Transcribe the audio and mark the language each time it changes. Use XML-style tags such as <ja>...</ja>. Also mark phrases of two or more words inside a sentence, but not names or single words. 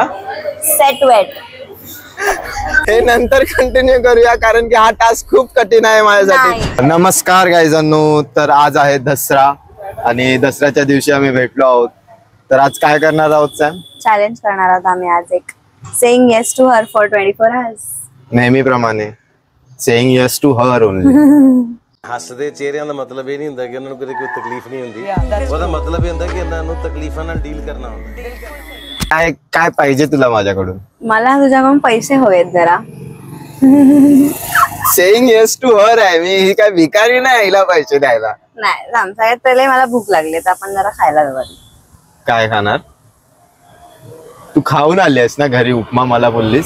<mr>सेट वेट. हे नंतर कंटिन्यू करूया कारण की हा टास्क खूप कठीण आहे माझ्यासाठी. नमस्कार गाईजांनो, तर आज आहे दसरा आणि दसऱ्याच्या दिवशी आम्ही भेटलो आहोत. तर आज काय करणार आहोत सॅम? चॅलेंज करणार आहोत आम्ही आज एक.</mr> <en>saying yes to her for 24 hours. नेहमीप्रमाणे saying yes to her only.</en> <pa>हसदे चेहरिਆਂ ਦਾ ਮਤਲਬ ਇਹ ਨਹੀਂ ਹੁੰਦਾ ਕਿ ਉਹਨਾਂ ਨੂੰ ਕੋਈ ਤਕਲੀਫ ਨਹੀਂ ਹੁੰਦੀ. ਉਹਦਾ ਮਤਲਬ ਇਹ ਹੁੰਦਾ ਕਿ ਇਹਨਾਂ ਨੂੰ ਤਕਲੀਫਾਂ ਨਾਲ ਡੀਲ करना ਹੁੰਦਾ.</pa> <mr>काय पाहिजे तुला माझ्याकडून? मला तुझ्याकडून पैसे हवेत जरा.</mr> <en>saying yes to her</en> <mr>आहे मी, ही काय भिकारी नाही हिला पैसे द्यायला. नाही आमच्या पहिले मला भूक लागली तर आपण जरा खायला जाऊ. काय खाणार? तू खाऊन आलीस ना घरी उपमा, मला बोललीस.</mr>